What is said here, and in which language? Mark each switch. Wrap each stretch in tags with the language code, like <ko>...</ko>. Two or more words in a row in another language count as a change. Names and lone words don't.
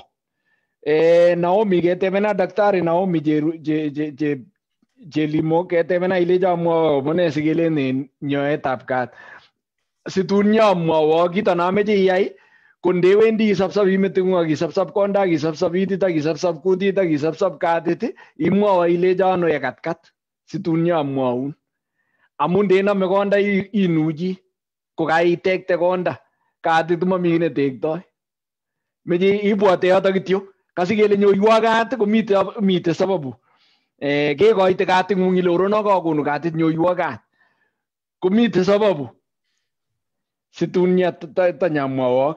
<kln>Naomi ketebena daktari Naomi Jelimo ketebena ilecho amwa mone sikelen nyoetab kat. Situn nyamwawo kito nameche iyai ko ndewendi isopsop imeteng'ung ak isopsop konda ak isopsop itit ak isopsop kutit ak isopsop katit imwawo ilecho ano yekatkat situn nyamwaun. Amu ndenome konda inuchi ko kaitekte konda katit mami kit netektoi. Meche ibwote yoto kityo. Kasi kele nyoiwo kat komite sababu. Kekoite kating'ung ile orono kakonu katit nyoiwo kat. Komite sababu. Situn tanyamwawok.</kln>